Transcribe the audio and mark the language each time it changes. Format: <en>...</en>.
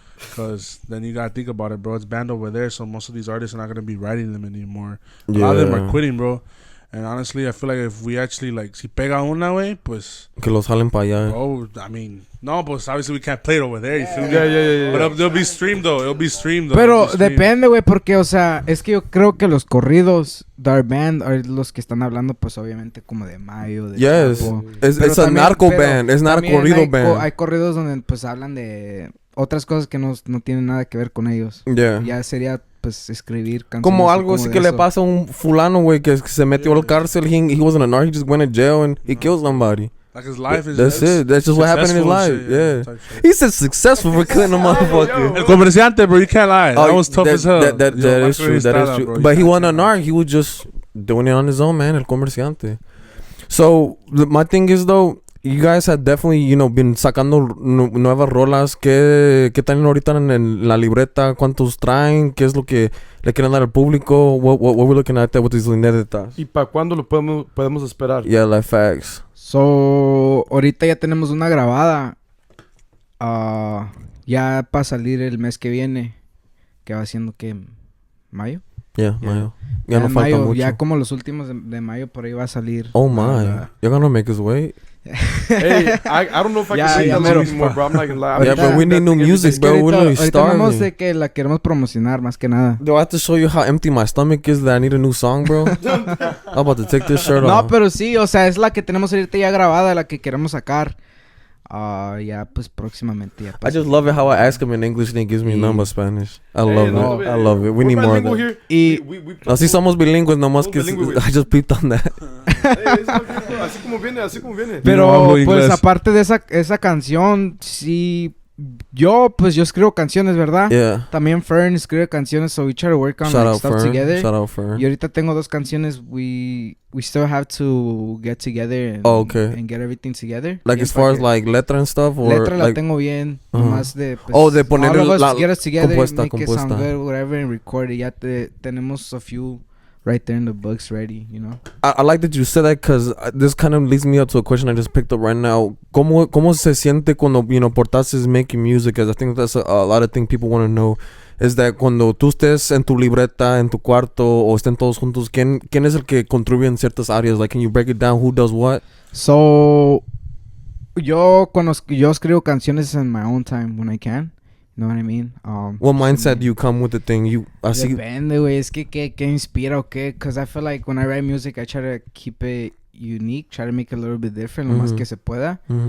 <en>Because then you gotta think about it, bro. It's banned over there, so most of these artists are not gonna be writing them anymore. A lot of them are quitting, bro. And honestly, I feel like if we actually, like,</en> <es>si pega una, güey, pues... Que los jalen para allá.</es> <en>Oh, I mean...</en> <es>No, pues</es> <en>obviously we can't play it over there, you feel me? Yeah. But it'll be streamed, though. It'll be streamed, though.</en> <es>Pero depende, güey, porque, o sea, es que yo creo que los corridos de</es> <en>our band,</en> <es>los que están hablando, pues, obviamente, como de Mayo, de Chapo.</es> <en>It's a narco band. It's not a corrido band.</en> <es>Hay corridos donde, pues, hablan de otras cosas que no tienen nada que ver con ellos.</es> <en>Yeah.</en> <es>Ya sería... pues escribir canciones como algo así que eso. le pasa a un fulano, güey, que se metió al cárcel.</es> <en>He wasn't a narc, he just went to jail and he killed somebody. Like his life is That's it. That's just what happened in his life. Shit, yeah. He said successful for killing a motherfucker. El comerciante, bro, you can't lie. That was tough as hell. That is true. That is true. But he wasn't a narc. He was just doing it on his own, man. El comerciante. So my thing is though, you guys have definitely, been</en> <es>sacando nuevas rolas. ¿Qué tienen ahorita en la libreta? ¿Cuántos traen? ¿Qué es lo que le quieren dar al público?</es> <en>What we're looking at there with these linetas?</en> <es>¿Y para cuándo lo podemos esperar?</es> <en>Yeah, like facts.</en> <es>So, ahorita ya tenemos una grabada. Ya para salir el mes que viene. Que va siendo que ¿mayo? Yeah, mayo. Ya no falta mayo, mucho. ya como los últimos de mayo por ahí va a salir.</es> <en>Oh my. You're gonna make us wait. Hey, I don't know if I can say that anymore, bro. I'm not gonna lie. Yeah, but we need new music, bro. We're really starving.</en> <es>Ahorita de que la queremos promocionar más que nada.</es> <en>Do I have to show you how empty my stomach is that I need a new song, bro? I'm about to take this shirt off.</en> <es>No, pero sí, o sea, es la que tenemos ahorita ya grabada, la que queremos sacar. Ya, pues próximamente. Ya, pues.</es> <en>I just love it how I ask him in English and he gives me number Spanish. I love it. I love it. We need more of that.</en> <es>Y así somos bilingües, nomás que</es> <en>I just peeped on that.</en> <es>Así como viene. Pero, pues, aparte de esa canción, sí... Yo escribo canciones, ¿verdad?</es> <en>Yeah.</en> <es>También Fern escribe canciones,</es> <en>so we try to work on like, stuff together. Shout out Fern.</en> <es>Y ahorita tengo 2 canciones.</es> <en>We still have to get together and get everything together. Like as far as like letra and stuff, or</en> <es>letra</es> <en>like,</en> <es>la tengo bien, nomás de pues, de poner</es> <en>la get us together,</en> <es>compuesta.</es> <en>It sound good, whatever, and record it.</en> <es>Ya tenemos</es> <en>a few right there in the books ready, I like that you said that because this kind of leads me up to a question I just picked up right now.</en> <es>¿Cómo se siente cuando,</es> <en>Portace is making music? Because I think that's a lot of things people want to know. Is that</en> <es>cuando tú estés en tu libreta, en tu cuarto, o estén todos juntos, ¿quién es el que contribuye en ciertas áreas?</es> <en>Like, can you break it down? Who does what? So,</en> <es>yo escribo canciones</es> <en>in my own time when I can. You know what I mean? What mindset do you come with the thing?</en> <es>Depende, güey. Es que ¿qué inspira o qué?</es> <en>Because I feel like when I write music, I try to keep it unique. Try to make it a little bit different,</en> <es>lo más que se pueda.</es>